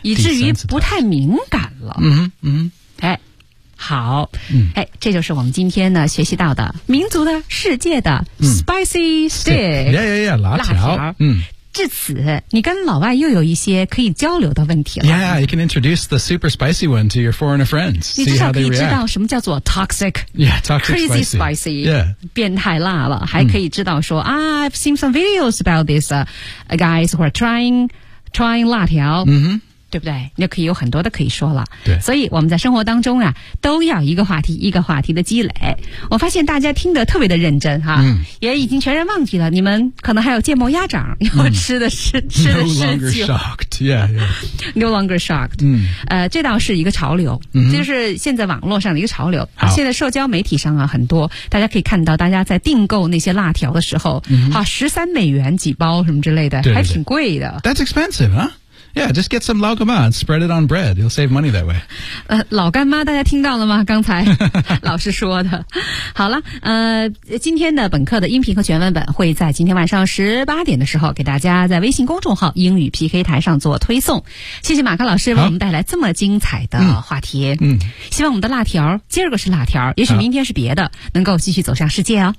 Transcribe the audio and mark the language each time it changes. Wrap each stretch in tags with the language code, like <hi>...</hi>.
<zh>以至于不太敏感了。嗯嗯。哎，好。嗯。哎，这就是我们今天呢学习到的民族的世界的、spicy stick.</zh> <en>Yeah, yeah, yeah,</en> <zh>辣条。嗯。至此你跟老外又有一些可以交流的问题了。</zh> <en>Yeah, you can introduce the super spicy one to your foreigner friends.</en> <zh>你至少可以知道什么叫做 toxic.</zh> <en>Yeah, toxic crazy spicy. spicy. Yeah.</en> <zh>变态辣了。</zh> <en>还可以知道说、I've seen some videos about this, guys who are trying 辣条。 Mm-hmm.</en> <zh>对不对那可以有很多的可以说了对所以我们在生活当中啊都要一个话题一个话题的积累我发现大家听得特别的认真哈、也已经全然忘记了你们可能还有芥末鸭掌要吃的是、吃的是</zh> <en>No longer shocked yeah,</en> <zh>yeah.</zh> <en>No longer shocked、</en> <zh>这倒是一个潮流、就是现在网络上的一个潮流、现在社交媒体上啊很多大家可以看到大家在订购那些辣条的时候、13美元几包什么之类的对对对还挺贵的</zh> <en>That's expensive, huhYeah, just get some 老干妈 and spread it on bread. You'll save money that way.</en> <zh>老干妈大家听到了吗刚才老师说的。好了今天的本课的音频和全文本会在今天晚上18点的时候给大家在微信公众号英语 PK 台上做推送。谢谢马克老师为我们带来这么精彩的话题。希望我们的辣条今儿个是辣条也许明天是别的能够继续走向世界哦。</zh>